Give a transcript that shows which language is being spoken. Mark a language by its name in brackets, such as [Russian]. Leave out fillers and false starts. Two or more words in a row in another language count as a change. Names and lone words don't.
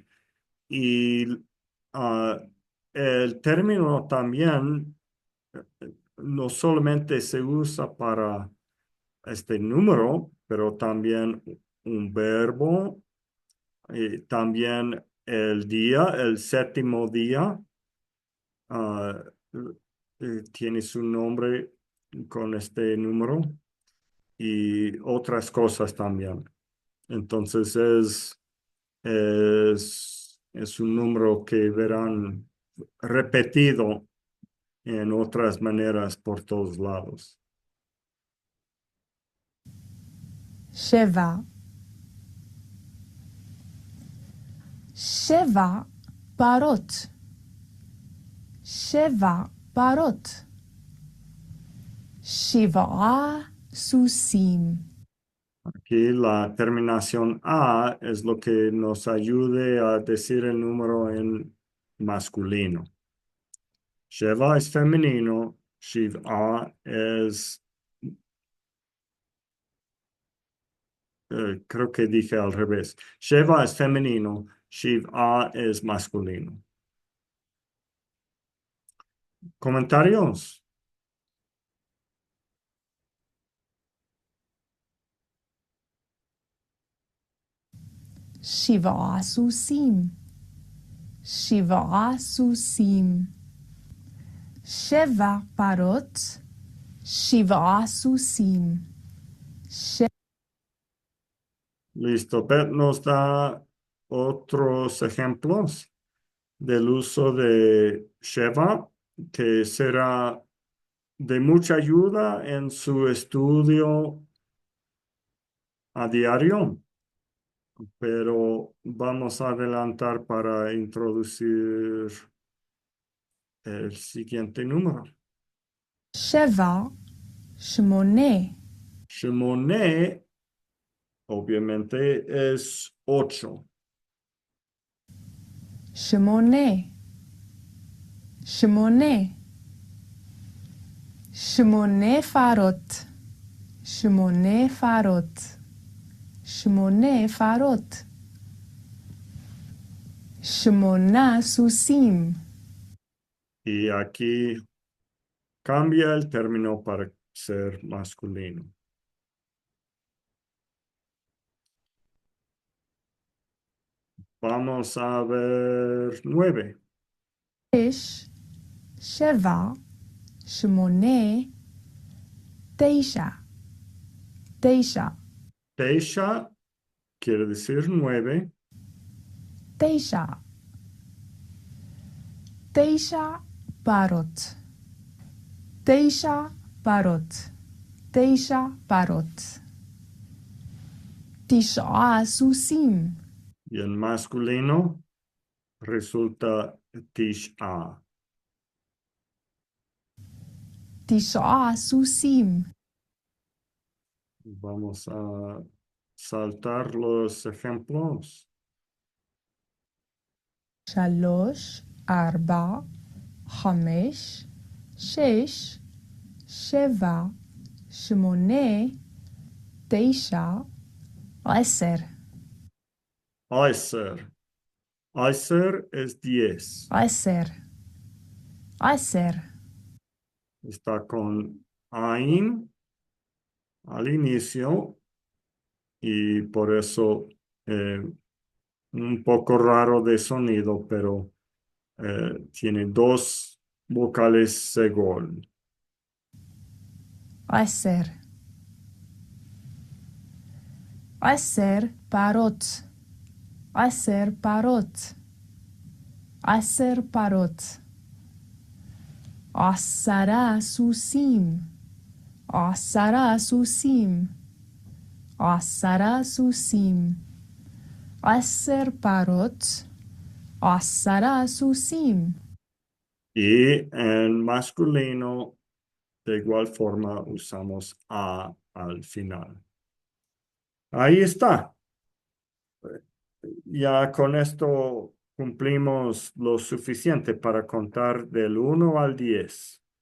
[Spanish] Y ah, el término también no solamente se usa para este número, pero también un verbo, también el día, el séptimo día, ah, tiene su nombre con este número y otras cosas también. Entonces es un número que verán repetido en otras maneras por todos lados. [Hebrew] שבע, שבע פרות, שבע פרות, שבעה סוסים, [Spanish] Aquí la terminación A es lo que nos ayude a decir el número en masculino. Sheva es femenino, Shiva es, creo que dije al revés. Sheva es femenino, Shiva es masculino. ¿Comentarios? [Hebrew] שבעה סוסים, שבעה סוסים, שבע פרות, שבעה סוסים, [Spanish] Listo. Beth nos da otros ejemplos del uso de Sheva, que será de mucha ayuda en su estudio a diario, pero vamos a adelantar para introducir el siguiente número. [Hebrew] שבע, שמונה, [Spanish] Shimone, obviamente, es 8. [Hebrew] שמונה, שמונה, שמונה פרות, שמונה פרות, שמונה פרות, שמונה סוסים, [Spanish] Y aquí cambia el término para ser masculino. Vamos a ver 9. [Hebrew] שש, שבע, שמונה, תשע, תשע, [Spanish] Teisha quiere decir 9. [Hebrew] תשע, תשע פרות, תשע פרות, תשע פרות, תשעה סוסים, [Spanish] Y en masculino resulta Tisha. [Hebrew] תשעה סוסים, [Spanish] Vamos a saltar los ejemplos. [Hebrew] שלוש, ארבע, חמש, שש, שבע, שמונה, תשע, 10. [Spanish] Aiser. Aiser es 10. 10. 10. Está con Ain al inicio y por eso un poco raro de sonido, pero tiene dos vocales segol. [Hebrew] 10. 10 פרות. 10 פרות. 10 פרות. 10 סוסים. 10 סוסים. 10 סוסים. 10 פרות. 10 סוסים. [Spanish] Y en masculino, de igual forma, usamos A al final. Ahí está. Ya con esto cumplimos lo suficiente para contar del 1 al 10.